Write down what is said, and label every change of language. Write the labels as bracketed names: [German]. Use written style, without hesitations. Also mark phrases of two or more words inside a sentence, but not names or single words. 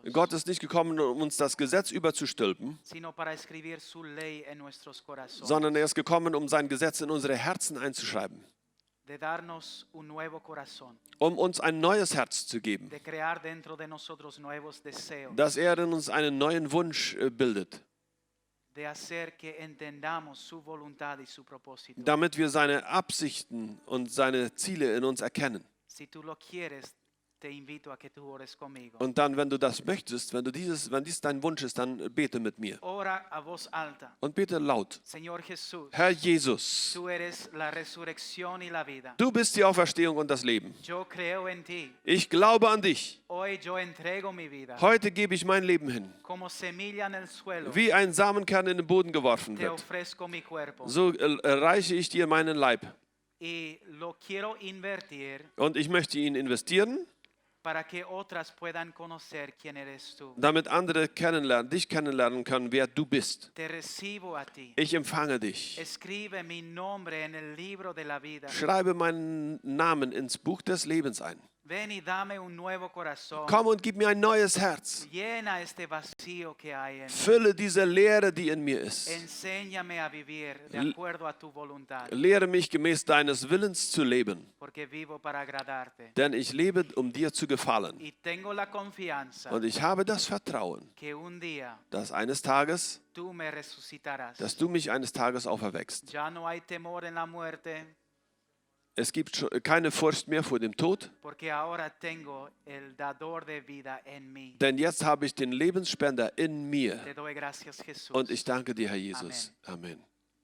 [German] Gott ist nicht gekommen, um uns das Gesetz überzustülpen, [Spanish] sino para escribir su ley en nuestros corazones. [German] sondern er ist gekommen, um sein Gesetz in unsere Herzen einzuschreiben. [Spanish] de darnos un nuevo corazón, [German] um uns ein neues Herz zu geben, [Spanish] de crear dentro de nosotros nuevos deseos, [German] dass er in uns einen neuen Wunsch bildet, [Spanish] de hacer que entendamos su voluntad y su propósito. [German] damit wir seine Absichten und seine Ziele in uns erkennen. [Spanish] Si tú lo quieres, te invito a que tú ores conmigo. [German] Und dann, wenn du das möchtest, wenn dies dein Wunsch ist, dann bete mit mir. [Spanish] Ora a voz alta. [German] Und bete laut. [Spanish] Señor Jesús, [German] Herr Jesus, [Spanish] tú eres la resurrección y la vida. [German] du bist die Auferstehung und das Leben. [Spanish] Yo creo en ti. [German] Ich glaube an dich. [Spanish] Hoy yo entrego mi vida [German] Heute gebe ich mein Leben hin. [Spanish] como semilla en el suelo. [German] Wie ein Samenkern in den Boden geworfen [Spanish] Te [German] wird, [Spanish] ofrezco mi cuerpo [German] so reiche ich dir meinen Leib. [Spanish] y lo quiero invertir [German] Und ich möchte ihn investieren, [Spanish] para que otras puedan conocer quién eres tú. [German] damit andere dich kennenlernen können, wer du bist. [Spanish] Te recibo a ti. [German] Ich empfange dich. [Spanish] Escribe mi nombre en el libro de la vida. [German] Schreibe meinen Namen ins Buch des Lebens ein. [Spanish] Ven y dame un nuevo corazón. [German] Komm und gib mir ein neues Herz. [Spanish] Llena este vacío que hay en mí. [German] Fülle diese Leere, die in mir ist. [Spanish] Enséñame a vivir de acuerdo a tu voluntad, [German] Lehre mich gemäß deines Willens zu leben, [Spanish] porque vivo para agradarte. [German] denn ich lebe, um dir zu gefallen. [Spanish] Y tengo la confianza [German] Und ich habe das Vertrauen, [Spanish] que un día [German] dass eines Tages, [Spanish] tú me resucitarás. [German] dass du mich eines Tages auferweckst. [Spanish] Ya no hay temor en la muerte, [German] Es gibt keine Furcht mehr vor dem Tod, [Spanish] porque ahora tengo el dador de vida en mí. [German] denn jetzt habe ich den Lebensspender in mir. [Spanish] Te doy gracias, Jesús. [German] Und ich danke dir, Herr Jesus. Amen.